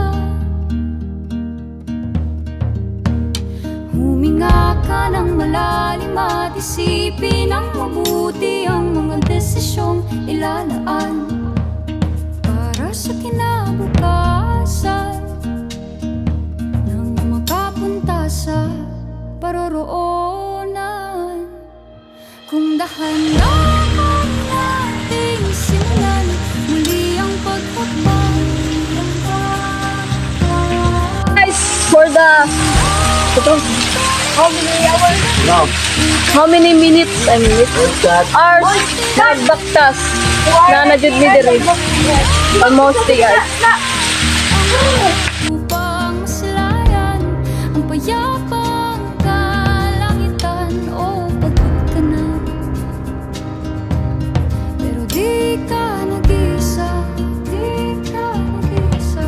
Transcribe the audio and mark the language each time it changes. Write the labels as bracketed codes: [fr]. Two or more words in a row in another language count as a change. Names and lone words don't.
[tl] Huminga ka ng malalim at isipin ng mabuti ang mga desisyong ilalaan para sa kinabukasan, sa paroroonan. Kung dahan-dahan nating simulan muli ang paghakbang. Guys, [en] for the how many hours? No. How many minutes? [ceb] Hours na baktas na najud mi diri. [en] Almost guys. [tl] Upang masilayan ang payapang kalangitan. O pagod ka na, pero di ka nag-isa. Di ka nag-isa.